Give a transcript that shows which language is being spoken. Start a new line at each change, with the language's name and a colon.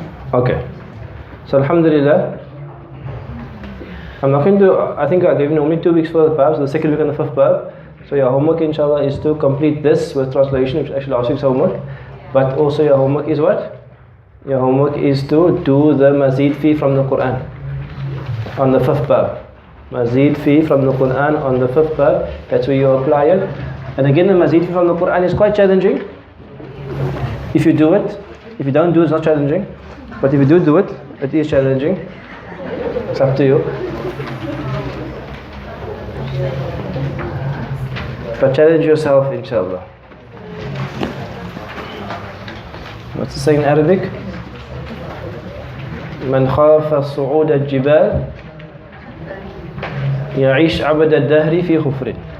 English: Okay, so Alhamdulillah, I'm not going to, I think I gave you only 2 weeks for the babs, the second week and the 5th bab. So your homework inshallah is to complete this with translation, which is actually last week's homework. But also your homework is what? Your homework is to do the Mazeedfeehi from the Quran on the 5th bab. Mazeedfeehi from the Quran on the 5th bab, that's where you apply it. And again, the Mazeedfeehi from the Quran is quite challenging if you do it. If you don't do it, it's not challenging. But if you do it, it is challenging. It's up to you. But challenge yourself, inshallah. What's the saying in Arabic?
Arabic: من خاف صعود الجبال يعيش عبد الدهر في خفر.